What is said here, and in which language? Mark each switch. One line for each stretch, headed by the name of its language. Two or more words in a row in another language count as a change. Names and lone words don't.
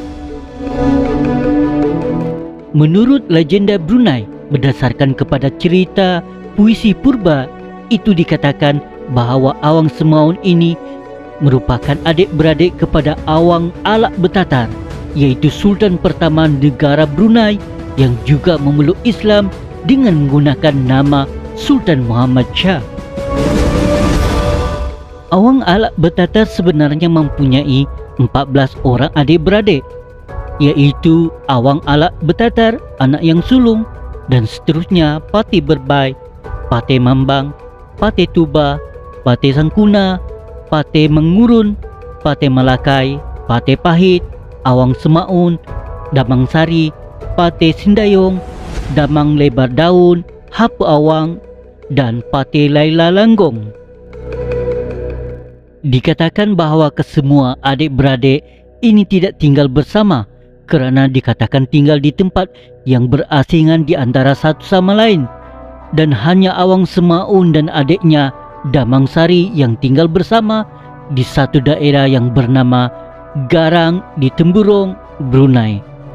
Malay: Menurut legenda Brunei, berdasarkan kepada cerita puisi purba itu, dikatakan bahawa Awang Semaun ini merupakan adik-beradik kepada Awang Alak Betatar, yaitu Sultan pertama negara Brunei yang juga memeluk Islam dengan menggunakan nama Sultan Muhammad Shah. Awang Alak Betatar sebenarnya mempunyai 14 orang adik-beradik, yaitu Awang Alak Betatar, anak yang sulung, dan seterusnya Patih Berbai, Patih Mambang, Patih Tuba, Patih Sangkuna, Patih Mengurun, Patih Malakai, Patih Pahit, Awang Semaun, Damang Sari, Patih Sindayong, Damang Lebar Daun, Hapu Awang, dan Patih Laila Langgong. Dikatakan bahawa kesemua adik-beradik ini tidak tinggal bersama kerana dikatakan tinggal di tempat yang berasingan di antara satu sama lain, dan hanya Awang Semaun dan adiknya Damang Sari yang tinggal bersama di satu daerah yang bernama Garang di Temburong, Brunei.